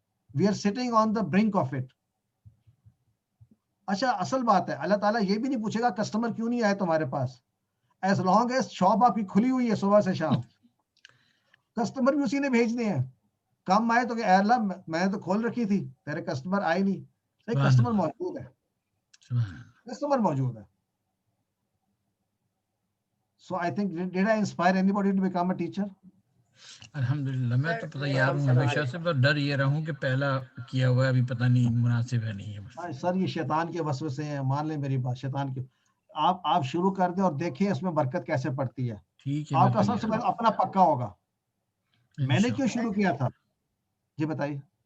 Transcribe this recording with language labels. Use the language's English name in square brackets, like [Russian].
[English] We are sitting on the brink of it. [Hindi] अच्छा असल बात है, अल्लाह ताला ये भी नहीं पूछेगा कस्टमर क्यों नहीं आए तुम्हारे पास, एज लॉन्ग एज शॉप आपकी खुली हुई है सुबह से शाम, कस्टमर भी उसी ने भेजने हैं। कम आए तो अल्लाह मैंने तो खोल रखी थी, तेरे कस्टमर आए नहीं। सही, कस्टमर मौजूद है, कस्टमर मौजूद है। [English] So I think did I inspire anybody to become a teacher? [Hindi] अल्हम्दुलिल्लाह, मैं तो तैयार हूँ हमेशा से, पर डर ये रहा हूँ कि पहला किया हुआ अभी पता नहीं मुनासिब है नहीं है। सर ये शैतान के वसवसे हैं, मान ले मेरी बात, शैतान के। आप शुरू कर दें और देखें इसमें बरकत कैसे पड़ती है। ठीक है, आपका सबसे पहले अपना पक्का होगा। मैंने क्यों शुरू किया था, जी बताइए।